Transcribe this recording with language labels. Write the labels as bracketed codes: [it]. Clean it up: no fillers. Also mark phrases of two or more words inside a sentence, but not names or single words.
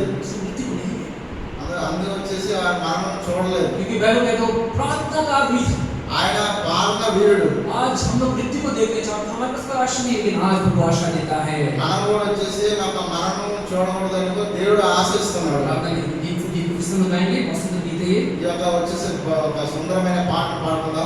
[hi] उसकी मृत्यु नहीं है, [te] అందరూ వచ్చేసి ఆ మరణం చూడలేదు। [hi] क्योंकि बाइबल कहता है वो प्रार्थना का आदमी था। [te] ఆయన ప్రార్థన వీరుడు। [hi] आज हम लोग मृत्यु को देखने चाहते हैं, हमारे पास कोई आशा नहीं है, लेकिन आज प्रभु आशा देता है। [te] మనం కూడా వచ్చేసి నాకు మరణం చూడకూడదని దేవుడు ఆశిస్తున్నాడు। [hi] प्रार्थना के गीत सुन गाएंगे, बहुत सुंदर गीत है ये। [te] ఈ యొక్క వచ్చేసి ఒక సుందరమైన పాట పాడుకుందాం।